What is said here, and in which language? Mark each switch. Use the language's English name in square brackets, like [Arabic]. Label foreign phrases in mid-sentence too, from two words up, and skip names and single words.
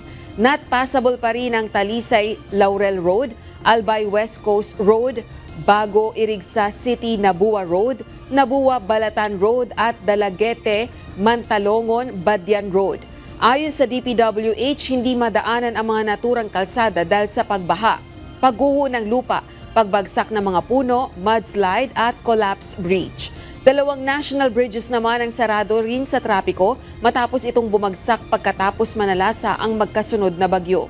[English] Not passable [Filipino] pa rin ang Talisay-Laurel Road, Albay-West Coast Road, Bago-Irigsa City-Nabua Road, Nabua-Balatan Road at Dalaguete-Mantalongon-Badyan Road. Ayon sa DPWH, hindi madaanan ang mga naturang kalsada dahil sa pagbaha, pagguho ng lupa, pagbagsak ng mga puno, mudslide at [English] collapse bridge. [Filipino] 2 [English] national bridges [Filipino] naman ang sarado rin sa trapiko matapos itong bumagsak pagkatapos manalasa ang magkasunod na bagyo.